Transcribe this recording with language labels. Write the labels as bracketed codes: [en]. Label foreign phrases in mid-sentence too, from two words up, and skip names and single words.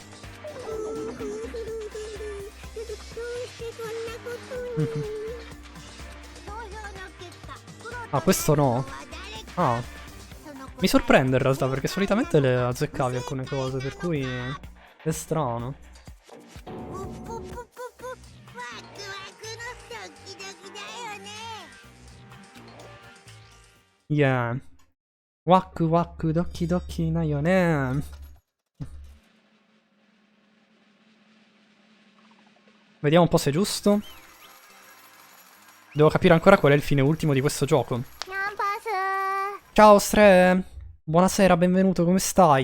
[it] Ah, questo no. Ah. Mi sorprende in realtà perché solitamente le azzeccavi alcune cose, per cui è strano. Yeah. [ja] ワクワク ドキドキ な よ ね. [it] Vediamo un po' se è giusto. Devo capire ancora qual è il fine ultimo di questo gioco. Ciao Stre! Buonasera, benvenuto, come stai?